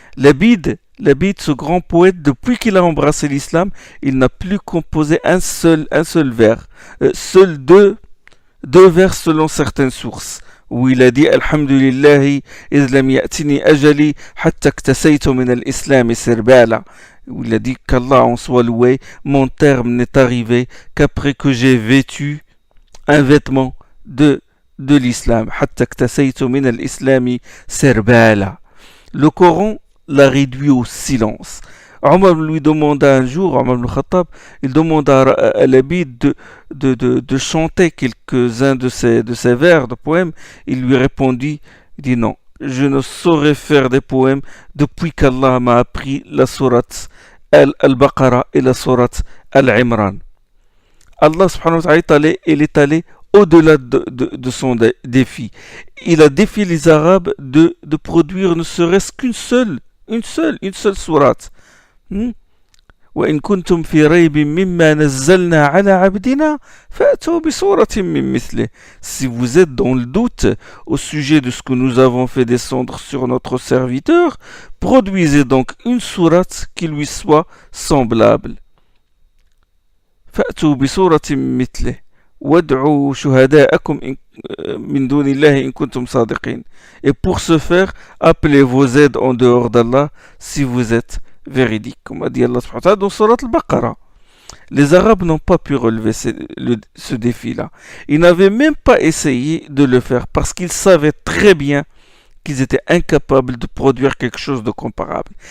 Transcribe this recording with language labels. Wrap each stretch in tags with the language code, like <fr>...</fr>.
<fr>Labid, ce grand poète, depuis qu'il a embrassé l'islam, il n'a plus composé un seul vers. Seuls deux vers selon certaines sources. où il a dit Alhamdulillah,</fr> <ar>إذ لم يأتني أجلي حتى اكتسيت من الإسلام سربالا,</ar> <fr>où il a dit qu'Allah en soit loué, mon terme n'est arrivé qu'après que j'ai vêtu un vêtement de l'islam.</fr> <ar>حتى اكتسيت من الإسلام سربالا.</ar> <fr>Le Coran l'a réduit au silence. Omar lui demanda un jour, Omar ibn Khattab, il demanda à l'habit de chanter quelques-uns de ses vers, de poèmes. Il lui répondit, il dit non, je ne saurais faire des poèmes depuis qu'Allah m'a appris la sourate Al-Baqarah et la sourate Al-Imran. Allah subhanahu wa ta'ala, il est allé au-delà de son défi. Il a défié les Arabes de produire ne serait-ce une seule sourate.</fr> <ar>وإن كنتم في ريب مما نزلنا على عبدنا فأتوا بسورة من مثله.</ar> <fr>Si vous êtes dans le doute au sujet de ce que nous avons fait descendre sur notre serviteur, produisez donc une sourate qui lui soit semblable.</fr> <ar>فأتوا بسورة من مثله وادعوا شهداءكم من دون الله إن كنتم صادقين.</ar> <fr>Et pour ce faire, appelez vos aides en dehors d'Allah si vous êtes véridique, comme a dit Allah subhanahu wa ta'ala dans Surat Al-Baqarah. Les Arabes n'ont pas pu relever ce défi-là. Ils n'avaient même pas essayé de le faire parce qu'ils savaient très bien qu'ils étaient incapables de produire quelque chose de comparable.</fr>